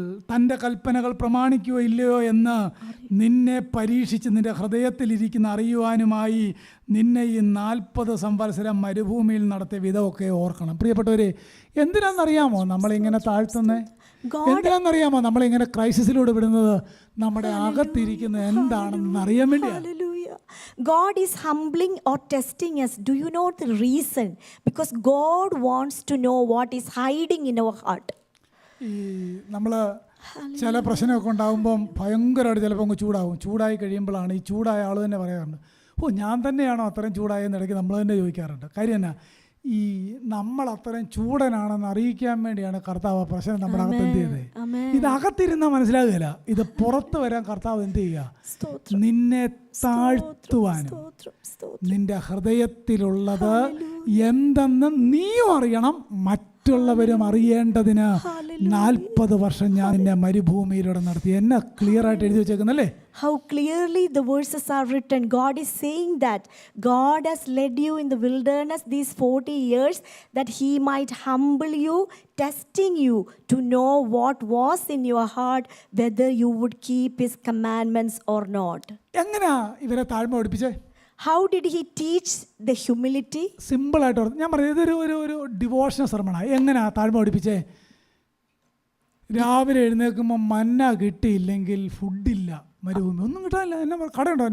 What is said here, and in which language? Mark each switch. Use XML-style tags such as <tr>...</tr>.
<ml>തൻ്റെ കൽപ്പനകൾ പ്രമാണിക്കുകയോ ഇല്ലയോ എന്ന് നിന്നെ പരീക്ഷിച്ച് നിന്റെ ഹൃദയത്തിലിരിക്കുന്ന അറിയുവാനുമായി നിന്നെ ഈ 40 സംവത്സരം മരുഭൂമിയിൽ നടത്തിയ വിധമൊക്കെ ഓർക്കണം. പ്രിയപ്പെട്ടവരെ, എന്തിനാണെന്നറിയാമോ നമ്മളിങ്ങനെ താഴ്ത്തുന്നത്? എന്തിനാണെന്നറിയാമോ നമ്മളിങ്ങനെ ക്രൈസിസിലൂടെ വിടുന്നത്? നമ്മുടെ അകത്തിരിക്കുന്നത് എന്താണെന്ന് അറിയാൻ വേണ്ടിയാണ്.</ml> <en>Hallelujah. God is humbling or testing us. Do you know the reason? Because God wants to know what is hiding in our heart.</en> <ml>ഈ നമ്മൾ ചില പ്രശ്നമൊക്കെ ഉണ്ടാകുമ്പം ഭയങ്കരമായിട്ട് ചിലപ്പോൾ അങ്ങ് ചൂടായി കഴിയുമ്പോഴാണ് ഈ ചൂടായ ആൾ തന്നെ പറയാറുണ്ട്, ഞാൻ തന്നെയാണോ അത്രയും ചൂടായെന്ന് ഇടയ്ക്ക് നമ്മൾ തന്നെ ചോദിക്കാറുണ്ട്. കാര്യം എന്നാ? ഈ നമ്മൾ അത്രയും ചൂടനാണെന്ന് അറിയിക്കാൻ വേണ്ടിയാണ് കർത്താവ് ആ പ്രശ്നം നമ്മുടെ അകത്ത് എന്ത് ചെയ്തത്. ഇത് അകത്തിരുന്നാൽ മനസ്സിലാകുകയില്ല, ഇത് പുറത്ത് വരാൻ കർത്താവ് എന്ത് ചെയ്യുക? നിന്നെ താഴ്ത്തുവാനും നിന്റെ ഹൃദയത്തിലുള്ളത് എന്തെന്ന് നീയും അറിയണം, മറ്റുള്ളവരും അറിയേണ്ടതിന് 40 വർഷം ഞാൻ നിന്നെ മരുഭൂമിയിലൂടെ നടത്തി. എന്നെ ക്ലിയർ ആയിട്ട് എഴുതി വെച്ചേക്കുന്നല്ലേ?</ml> <en>How clearly the verses are written. God is saying that God has led you in the wilderness these 40 years that He might humble you, testing you to know what was in your heart, whether you would keep His commandments or not.</en> <ml>എങ്ങനെയാ ഇവരെ താഴ്മ പഠിപ്പിച്ചേ?</ml> <en>How did He teach the humility?</en> <ml>സിമ്പിളായിട്ട് ഞാൻ പറയുന്നത് ഇതൊരു ഒരു</ml> <en>Devotional സെർമണാണ്.</en> <ml>എങ്ങനെയാ താഴ്മ പഠിപ്പിച്ചേ? രാവിലെ എഴുന്നേൽക്കുമ്പോൾ മന്ന കിട്ടിയില്ലെങ്കിൽ ഫുഡില്ല, മരുഭൂമി ഒന്നും കിട്ടാനില്ല, എന്നാ കടയുണ്ടോ?</ml>